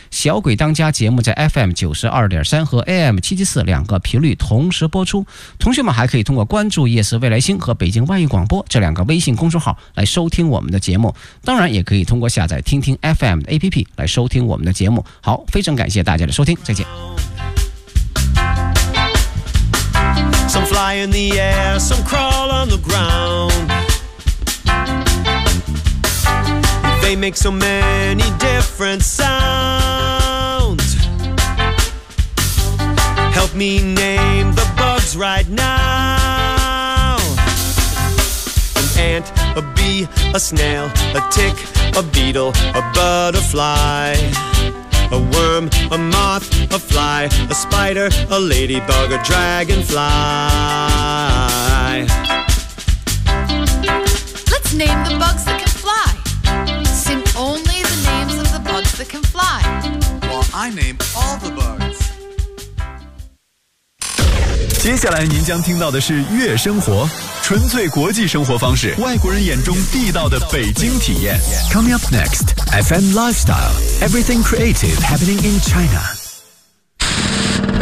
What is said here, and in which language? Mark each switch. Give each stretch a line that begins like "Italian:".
Chinese: 小鬼当家节目在 FM92.3 和 AM774 两个频率同时播出。同学们还可以通过关注夜市未来星和北京外语广播这两个微信公众号来收听我们的节目。当然也可以通过下载听听 FM 的 APP 来收听我们的节目。好，非常感谢大家的收听，再见。
English: Some fly in the air, some crawl on the ground. They make so many different sounds. Help me name the bugs right now. An ant, a bee, a snail, a tick, a beetle, a butterfly. A worm, a moth, a fly, a spider, a ladybug, a dragonfly. Let's name the bugs that can fly. Sing only the names of the bugs that can fly. While I name all the bugs.
Chinese: 接下来您将听到的是悦生活，纯粹国际生活方式，外国人眼中地道的北京体验。
English: Coming up next, FM Lifestyle, Everything Creative Happening in China.